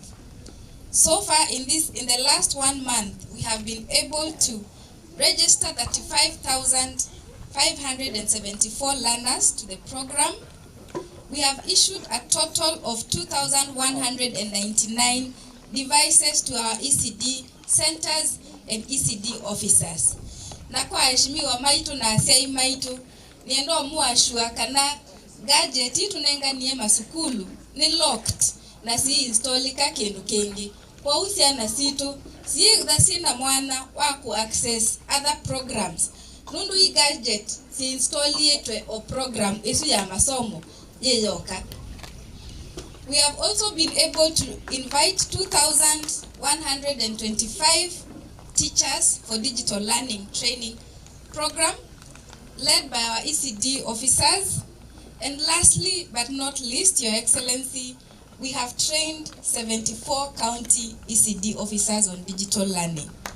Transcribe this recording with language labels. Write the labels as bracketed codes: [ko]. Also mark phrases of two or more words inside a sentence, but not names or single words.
[en] So far in the last 1 month, we have been able to register 35,574 learners to the program. We have issued a total of 2,199 devices to our ECD centers and ECD officers. [kam] Na kwa heshimiwa maitu na asiai maitu, niendo muashua kana gadget tunenga niye masukulu ni locked na si installika kindu kingi. Kwa usiana situ, sina mwana waku [en] access other programs. [kam] Nundu hii gadget si install yetwe o program isu ya masomo yeyoka. [en] We have also been able to invite 2,125 teachers for digital learning training program led by our ECD officers. And lastly, but not least, Your Excellency, we have trained 74 county ECD officers on digital learning.